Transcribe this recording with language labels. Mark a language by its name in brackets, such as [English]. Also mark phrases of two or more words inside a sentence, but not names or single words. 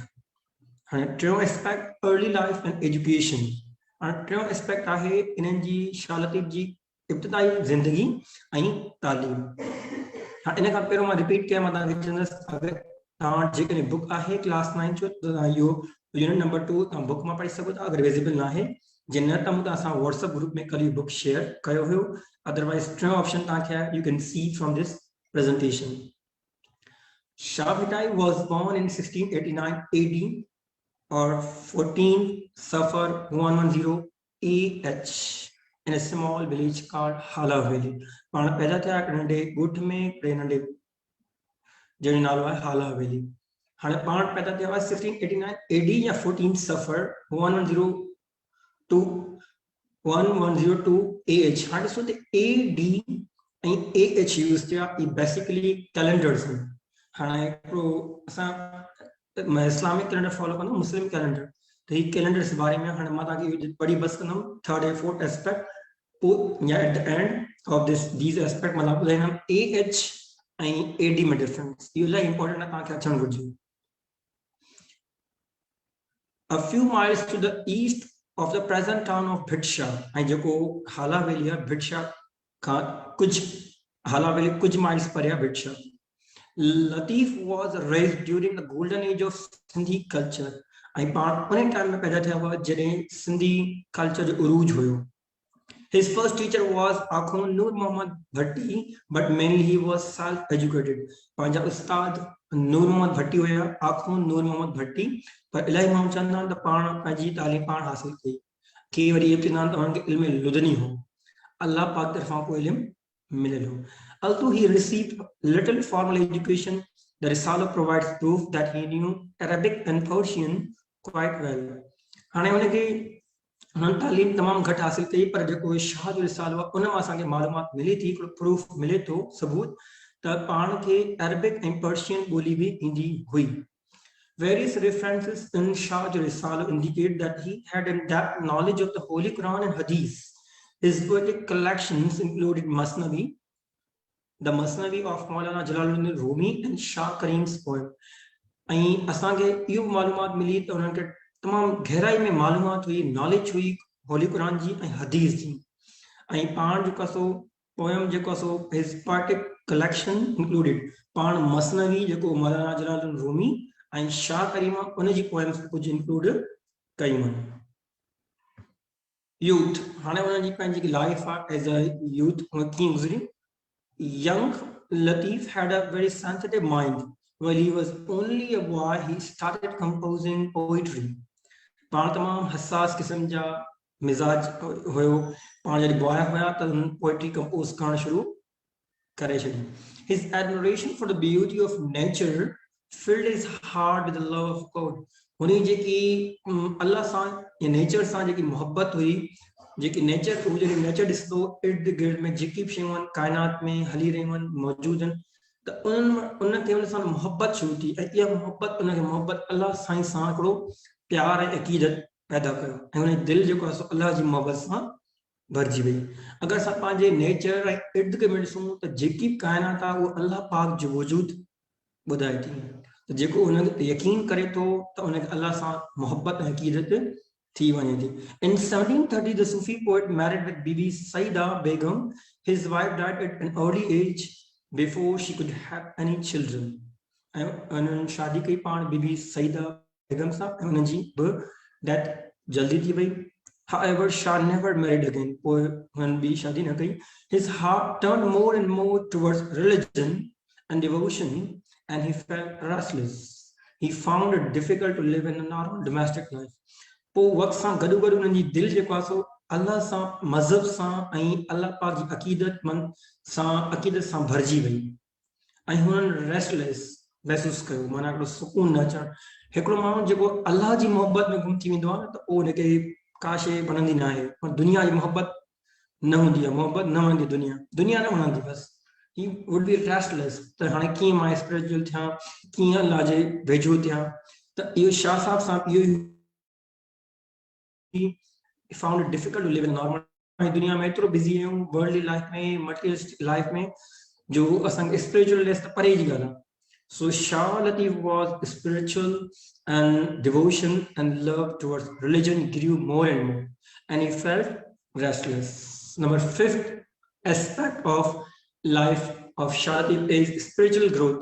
[Sindhi] हाणे टियों [English] aspect early life and education. [Sindhi] हाणे टियों एस्पेक्ट आहे इन्हनि जी शाह लतीफ़ जी इब्तिदाई ज़िंदगी ऐं तालीम। हाणे इन खां पहिरियों मां रिपीट कयां, मां तव्हांखे चवंदुसि अगरि तव्हां जेकॾहिं बुक आहे क्लास 9 जो त तव्हां इहो [English] unit number 2 [Sindhi] तव्हां बुक मां पढ़ी सघो था, अगरि विज़िबल न आहे जे न त मूं त असां व्हाट्सएप ग्रुप में कल्ह [English] book share [Sindhi] कयो हुयो। अदरवाइज टियों ऑप्शन तव्हांखे आहे, [English] you can see from this presentation. Shah Bhitai was born in 1689 AD or 14 Safar 110 AH in a small village called Hala Valley. [Sindhi] पाण पैदा थिया हिकिड़े नंढे ॻोठ में, हिकिड़े नंढे जंहिंजो नालो आहे हाला वैली। हाणे पाण पैदा थिया हुआ 1689 AD या 14 सफ़र 1102 AH। हाणे ॾिसो त AD ऐं AH यूज़ थिया, ई [English] basically calendars [Sindhi] आहिनि। हाणे हिकिड़ो असां [English] Islamic calendar follow [Sindhi] कंदो, [English] Muslim calendar, [Sindhi] त ही कैलेंडर्स बारे में हाणे मां तव्हांखे पढ़ी बस कंदुमि थर्ड ऐं [English] fourth aspect [Sindhi] पोइ या [English] at the end of this aspect [Sindhi] मतिलबु ॿुधाईंदुमि AH ऐं AD में डिफरेंस। इहो इलाही इंपॉर्टेंट आहे, तव्हांखे अचणु घुरिजे। [English] A few miles to the east of the present town of Bhitsha, [Sindhi] ऐं जेको हाला वैली आहे भिटशा खां कुझु हाला वैली कुझु माइल्स परे आहे भिटशा। [English] Latif was raised during the golden age of Sindhi culture, [Sindhi] ऐं पाण उन टाइम में पैदा थिया हुआ जॾहिं सिंधी कल्चर जो उरूज हुयो। [English] His first teacher was Akhund Nur Muhammad Bhatti, but mainly he was self-educated. [Sindhi] पंहिंजा उस्ताद नूर मोहम्मद भट्टी हुया, आखून नूर मोहम्मद भट्टी, पर इलाही माण्हू चवंदा आहिनि त पाण पंहिंजी तालीम पाण हासिल कई। के वरी इहे चवंदा आहिनि त उन्हनि खे इल्म लुदनी हो, अल्लाह पाक तरफ़ां को इल्म मिलियल हो। [English] Although he received little formal education, the Risala provides proof that he knew Arabic and Persian quite well. [Sindhi] हाणे उनखे उन्हनि तालीम तमामु घटि हासिल कई, पर जेको शाह जो रिसालो आहे उन मां असांखे मालूमात मिले थी, हिकिड़ो प्रूफ मिले थो, सबूत त पाण खे अरबिक ऐं पर्शियन ॿोली बि ईंदी हुई। [English] Various references in Shah Risala indicate that he had in-depth knowledge of the Holy Quran and Hadith. His poetic collections included Masnavi, the Masnavi of Maulana Jalaluddin Rumi and Shah Karim's poem. [Sindhi] ऐं असांखे इहो मालूमात मिली त उन्हनि खे तमामु गहराई में मालूमात हुई, नॉलेज हुई [English] holy Quran [Sindhi] जी ऐं हदीस जी। ऐं पाण जेको सो पोयम जेको सो [English] his poetic collection included [Sindhi] पाण मसनवी जेको मौलाना जलालुद्दीन रूमी ऐं शाह करीमा उन जी पोएम्स कुछ इंक्लूड कयूं आहिनि। यूथ हाणे उन जी पंहिंजी लाइफ आहे [English] as a youth [Sindhi] कीअं गुज़री। [English] Young Latif had a very sensitive mind. While he was only a boy, he started composing poetry. [Sindhi] पाण तमाम हसास किस्म जा मिजाज हुयो। पाण जॾहिं बॉय हुया त [English] poetry compose [Sindhi] करण शुरू करे छॾी। [English] His admiration for the beauty of nature filled his heart with the love of God. [Sindhi] हुन जेकी अल्लाह सां या नेचर सां जेकी मोहब्बत हुई, जेकी नेचर हू जॾहिं नेचर ॾिसंदो इर्द गिर्द में जेकी बि शयूं आहिनि काइनात में हली रहियूं आहिनि मौजूद आहिनि त उनखे उन सां मोहब्बत शुरू थी ऐं इहा मोहब्बत उनखे मोहब्बत अल्लाह साईं सां हिकिड़ो प्यार ऐं अक़ीदत पैदा कयो ऐं उन दिलि जेको आहे सो अल्लाह जी मोहब्बत सां भरिजी वई। अगरि असां पंहिंजे नेचर ऐं इर्द गिर्द में ॾिसूं त जेकी बि काइनात आहे उहा अल्लाह पाक जो वजूद ॿुधाए थी। त जेको उन यकीन करे थो त उनखे अल्लाह सां मोहब्बत ऐं अक़ीदत थी वञे थी। [English] In 1730, the Sufi poet married with Bibi Saida Begum. His wife died at an early age before she could have any children. [Sindhi] ऐं उन्हनि शादी कई पाण बीबी सईदा बेगम सां ऐं उन्हनि जी बि डेथ जल्दी थी वई। [English] However, Shah never married again. [Sindhi] पोइ हुननि ॿी शादी न कई। [English] His heart turned more and more towards religion and devotion, and he felt restless. He found it difficult to live in a normal domestic life. [Sindhi] पोइ वक़्त सां गॾु गॾु उन्हनि जी दिलि जेको आहे सो अल्लाह सां मज़हब सां ऐं अल्लाह पाक जी अक़ीदत सां भरिजी वई ऐं हुननि रेस्टलेस महसूसु कयो, माना हिकिड़ो सुकून न अचणु। हिकिड़ो माण्हू जेको अल्लाह जी मोहब्बत में गुम थी वेंदो आहे न त उहो हुनखे का शइ वणंदी न आहे, पर दुनिया जी मोहब्बत न हूंदी आहे, मोहब्बत न वणंदी, दुनिया न वणंदी बसि। [English] he would be restless [Sindhi] त हाणे कीअं मां स्पिरिचुअल थियां, कीअं अल्लाह जे वेझो थियां। त इहो शाह साहब सां इहो [English] He found it difficult to live in normal [Sindhi] दुनिया में एतिरो बिज़ी आहियूं [English] worldly life [Sindhi] में [English] materialistic life [Sindhi] में जो असांखे [English] spiritual less [Sindhi] त परे जी ॻाल्हि आहे। [English] So Shah Latif was spiritual and devotion and love towards religion grew more and more and he felt restless. Number 5th aspect of life of Shah Latif is spiritual growth.